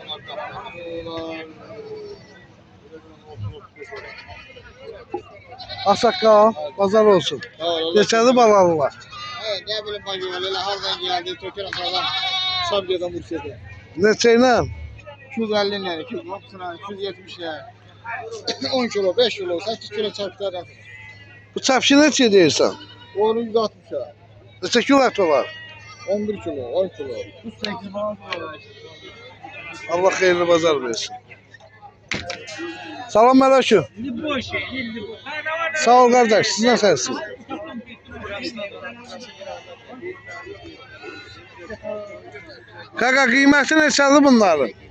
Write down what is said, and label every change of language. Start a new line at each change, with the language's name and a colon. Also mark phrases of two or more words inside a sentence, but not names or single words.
Azerbaijani: Asakal, bazar olsun. Neçədir balalar?
Turkish: Evet, ne bileyim bak öyle hardan geldi, Tökün Asadan, Sabiye'den Bursa'da.
Azerbaijani: Neçə ilə?
Turkish: 250 lira, 260 lira, 270 lira. 10 kilo, 5 kilo, 8 kilo çarpıda
Azerbaijani: Bu çəpşi neçə deyirsən?
Turkish: Onu 160 lira.
Azerbaijani: Neçə kilo əti var?
Turkish: 11 kilo, 10 kilo. 8 falan var.
Azerbaijani: Allah xeyirli bazar versin. Salam aleyküm.
Turkish: Ne bu şey? Ne bu?
Azerbaijani: Sağ ol qardaş, siz nəsərsiniz? Qaqa qiyməti neçədir bunların?